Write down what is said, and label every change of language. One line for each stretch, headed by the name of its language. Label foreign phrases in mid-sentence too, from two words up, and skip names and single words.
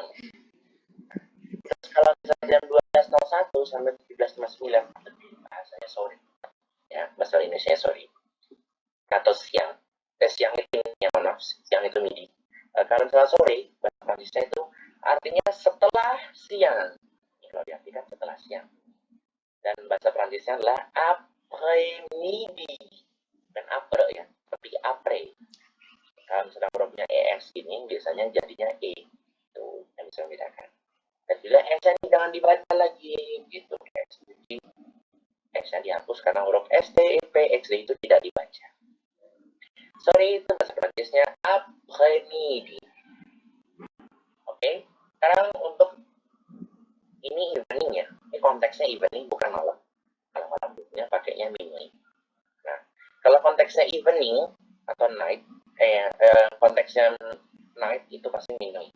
Indonesian: Terus kalau misalnya jam 12:01 sampai 17:59, bahasanya sore. Ya, bahasa Indonesia sorry. Atau siang. Siang itu siang itu midi. Kalau misalnya sore, bahasa Prancisnya itu artinya setelah siang. Kalau diartikan setelah siang. Dan bahasa Prancisnya adalah après-midi. Dan après ya, tapi après. Kalau misalnya hurufnya ES ini biasanya jadinya E. Itu yang bisa membedakan. Dan juga S ini jangan dibaca lagi gitu. S-nya dihapus karena huruf ST, P, XD itu tidak dibaca. Sorry, itu bahasa Prancisnya après-midi. Oke, sekarang untuk ini evening ya. Ini konteksnya evening bukan malam. Kalau malam bukunya pakainya minuit. Nah, kalau konteksnya evening atau night, konteksnya night itu pasti minuit.